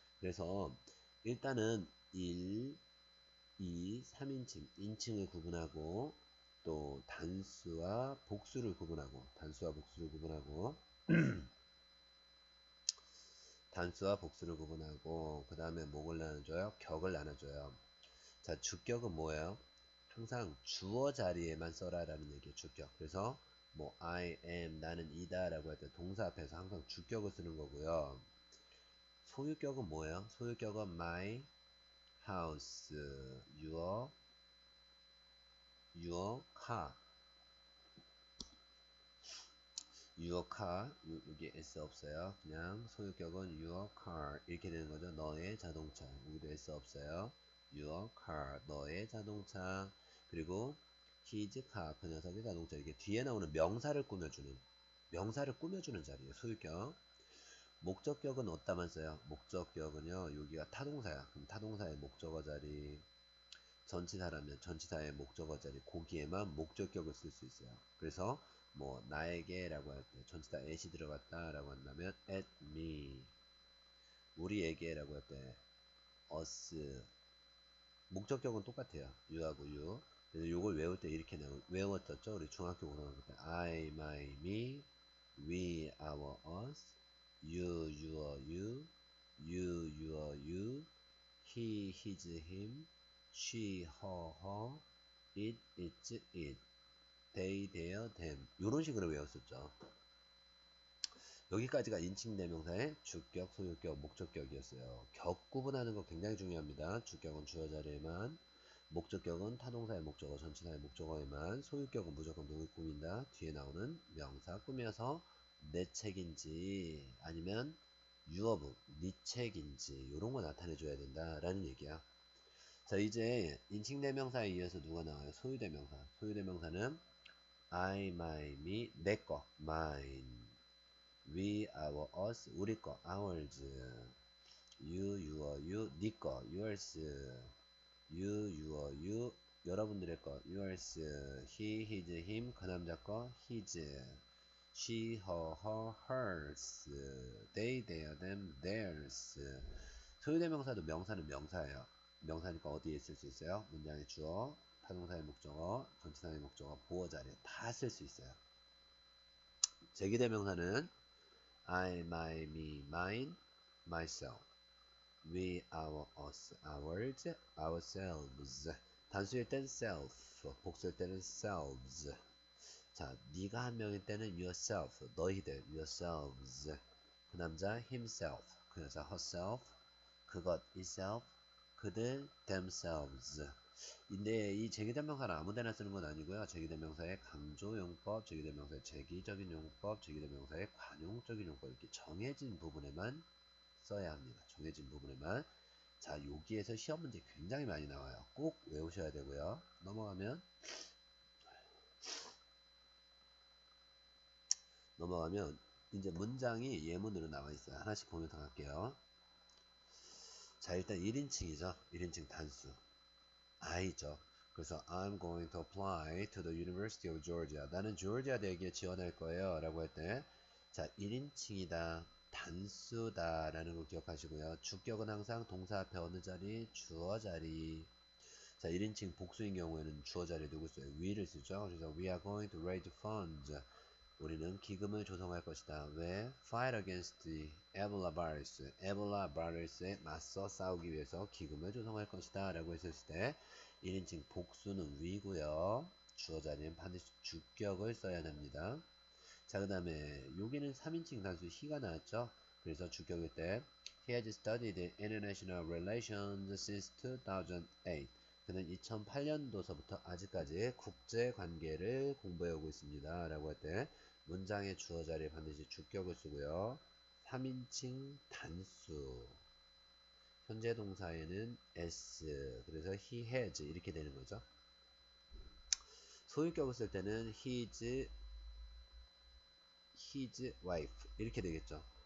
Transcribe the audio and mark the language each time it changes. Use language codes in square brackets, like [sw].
[ko] 그래서 일단은 1, 2, 3인칭, 인칭을 구분하고 또 단수와 복수를 구분하고 단수와 복수를 구분하고 단수와 복수를 구분하고 그 다음에 뭐를 나눠줘요? 격을 나눠줘요. 자, 주격은 뭐예요? 항상 주어 자리에만 써라 라는 얘기예요. 주격. 그래서 뭐 I am 나는 이다 라고 할 때 동사 앞에서 항상 주격을 쓰는 거고요. 소유격은 뭐예요? 소유격은 my house, your car, your car. 여기 s 없어요. 그냥 소유격은 your car 이렇게 되는 거죠. 너의 자동차. 여기도 s 없어요. your car 너의 자동차. 그리고 his car 그 녀석의 자동차. 이게 뒤에 나오는 명사를 꾸며주는 자리예요. 소유격. 목적격은 어디다만 써요? 목적격은요 여기가 타동사야. 그럼 타동사의 목적어 자리, 전치사라면 전치사의 목적어 자리, 거기에만 목적격을 쓸 수 있어요. 그래서 뭐 나에게 라고 할 때 전치사 at이 들어갔다 라고 한다면 at me, 우리에게 라고 할 때 us. 목적격은 똑같아요. you하고 you. 그래서 요걸 외울 때 이렇게 외웠었죠. 우리 중학교 고등학교 때 [en] I, my, me, we, our, us, you, your, you, your, you, he, his, him, she, her, her, it, its, it, they, their, them. [ko] 요런 식으로 외웠었죠. 여기까지가 인칭대명사의 주격, 소유격, 목적격이었어요. 격 구분하는 거 굉장히 중요합니다. 주격은 주어 자리에만, 목적격은 타동사의 목적어, 전치사의 목적어에만, 소유격은 무조건 누굴 꾸민다. 뒤에 나오는 명사 꾸며서 내 책인지 아니면 유어브, 네 책인지 이런 거 나타내 줘야 된다라는 얘기야. 자, 이제 인칭대명사에 이어서 누가 나와요? 소유대명사. [en] 소유대명사는 I, my, me, [ko] 내 거, [en] mine. we, our, us, [ko] 우리 거, [en] ours. you, your, you, [ko] 네 거, [en] yours. you, your, you, [ko] 여러분들의 거, [en] yours. he, his, him, [ko] 그 남자 거, [en] his. she, her, her, hers. they, their, them, theirs. [ko] 소유대명사도 명사는 명사예요. 명사니까 어디에 쓸 수 있어요? 문장의 주어, 타동사의 목적어, 전치사의 목적어, 보어 자리에 다 쓸 수 있어요. [en] 제기대명사는 I, my, me, mine, myself. we, our, us, ours, ourselves. [ko] 단수일 땐 self, 복수일 때는 selves. 자, 네가 한 명일 때는 yourself, 너희들, yourselves. 그 남자 himself, 그 여자 herself, 그것 itself, 그들 themselves. 근데 이 제기대명사는 아무데나 쓰는 건 아니고요. 제기대명사의 강조용법, 제기대명사의 제기적인 용법, 제기대명사의 관용적인 용법 이렇게 정해진 부분에만 써야 합니다. 정해진 부분에만. 자, 여기에서 시험 문제 굉장히 많이 나와요. 꼭 외우셔야 되고요. 넘어가면 이제 문장이 예문으로 나와 있어요. 하나씩 보면서 갈게요. 자, 일단 1인칭이죠. 1인칭 단수. I죠. [en] 그래서 I'm going to apply to the University of Georgia. [ko] 나는 조지아 대학에 지원할 거예요. 라고 할 때, 자, 1인칭이다. 단수다. 라는 걸 기억하시고요. 주격은 항상 동사 앞에 어느 자리? 주어 자리. 자, 1인칭 복수인 경우에는 주어 자리에 누구 써요? we를 쓰죠. [en] 그래서 we are going to raise funds. [ko] 우리는 기금을 조성할 것이다. 왜? [en] Fight against the Ebola virus. [ko] 에볼라 바이러스에 맞서 싸우기 위해서 기금을 조성할 것이다. 라고 했었을 때 1인칭 복수는 we고요. 주어 자리엔 반드시 주격을 써야 합니다. 자, 그 다음에 여기는 3인칭 단수 he가 나왔죠. 그래서 주격일 때 [en] He has studied international relations since 2008. [ko] 그는 2008년도서부터 아직까지 국제 관계를 공부해오고 있습니다. 라고 할 때 문장의 주어 자리에 반드시 주격을 쓰고요. 3인칭 단수. 현재 동사에는 s. 그래서 he has 이렇게 되는 거죠. 소유격을 쓸 때는 his wife 이렇게 되겠죠.